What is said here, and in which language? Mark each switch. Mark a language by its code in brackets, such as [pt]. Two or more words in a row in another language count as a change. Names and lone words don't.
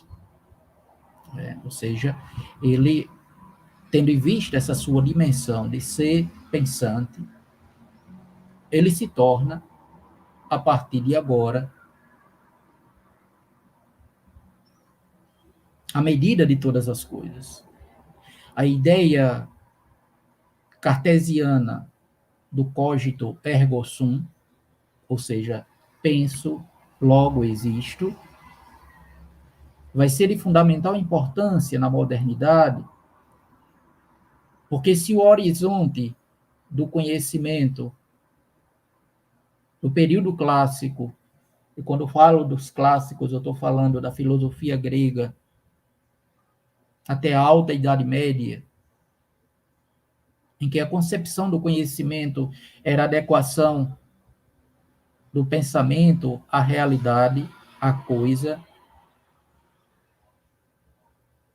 [pt] Ou seja, ele, tendo em vista essa sua dimensão de ser pensante, ele se torna, a partir de agora, a medida de todas as coisas. A ideia cartesiana do [la] cogito ergo sum, [pt] ou seja, penso, logo existo, vai ser de fundamental importância na modernidade, porque se o horizonte do conhecimento do período clássico, e quando eu falo dos clássicos, eu estou falando da filosofia grega até a Alta Idade Média, em que a concepção do conhecimento era a adequação do pensamento à realidade, à coisa,